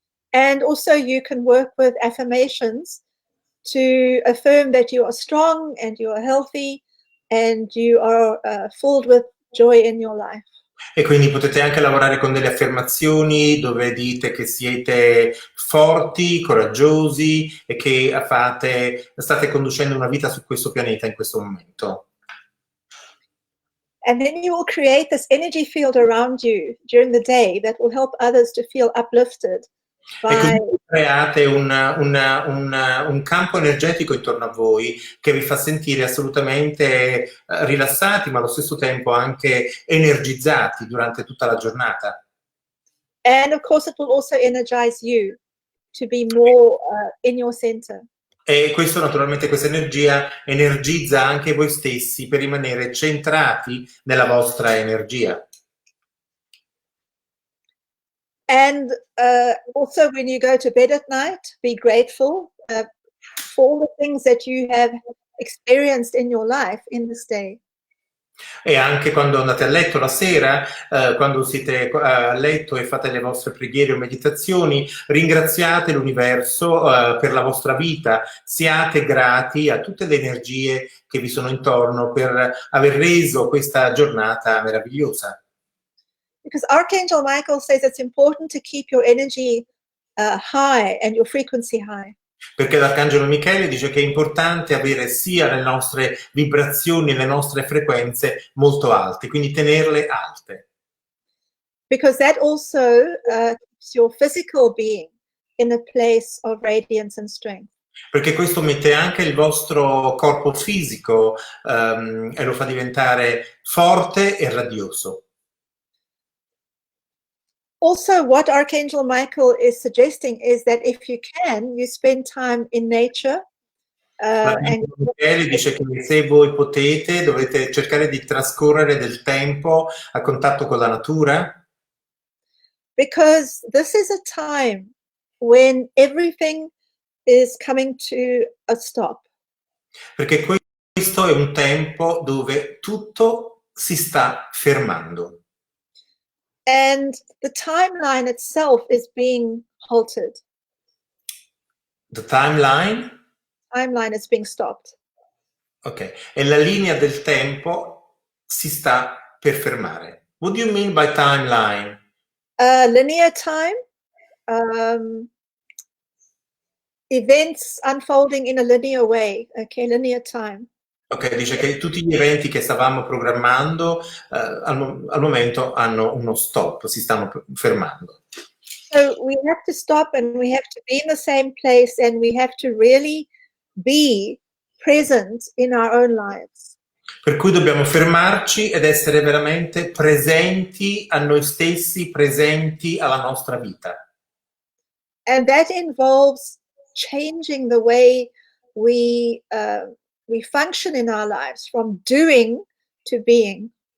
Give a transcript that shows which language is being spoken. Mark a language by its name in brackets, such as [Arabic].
[English] And also you can work with affirmations to affirm that you are strong and you are healthy and you are filled with joy in your life. [Italian] E quindi potete anche lavorare con delle affermazioni dove dite che siete forti, coraggiosi e che state conducendo una vita su questo pianeta in questo momento. [English] And then you will create this energy field around you during the day that will help others to feel uplifted. [Italian] E così create un campo energetico intorno a voi che vi fa sentire assolutamente rilassati, ma allo stesso tempo anche energizzati durante tutta la giornata. [English] And of course, it will also energize you to be more in your center. [Italian] E questo naturalmente, questa energia energizza anche voi stessi per rimanere centrati nella vostra energia. [English] And also when you go to bed at night, be grateful for all the things that you have experienced in your life in this day. [Italian] E anche quando andate a letto la sera, quando siete a letto e fate le vostre preghiere o meditazioni, ringraziate l'universo per la vostra vita, siate grati a tutte le energie che vi sono intorno per aver reso questa giornata meravigliosa. [English] Because Archangel Michael says it's important to keep your energy high and your frequency high. [Italian] Perché l'Arcangelo Michele dice che è importante avere sia le nostre vibrazioni e le nostre frequenze molto alte, quindi tenerle alte. [English] Because that also keeps your physical being in a place of radiance and strength. [Italian] Perché questo mette anche il vostro corpo fisico e lo fa diventare forte e radioso. [English] Also, what Archangel Michael is suggesting is that if you can, you spend time in nature. [Italian] L'Arcangelo Michele dice che se voi potete, dovete cercare di trascorrere del tempo a contatto con la natura. [English] Because this is a time when everything is coming to a stop. [Italian] Perché questo è un tempo dove tutto si sta fermando. [English] And the timeline itself is being halted. The timeline? Timeline is being stopped. [Italian] Ok, e la linea del tempo si sta per fermare. [English] What do you mean by timeline? Linear time, events unfolding in a linear way. Okay, linear time. [Italian] Ok, dice che tutti gli eventi che stavamo programmando al momento hanno uno stop, si stanno fermando. [English] So we have to stop and we have to be in the same place and we have to really be present in our own lives. [Italian] Per cui dobbiamo fermarci ed essere veramente presenti a noi stessi, presenti alla nostra vita. [English] And that involves changing the way we function in our lives, from doing to being.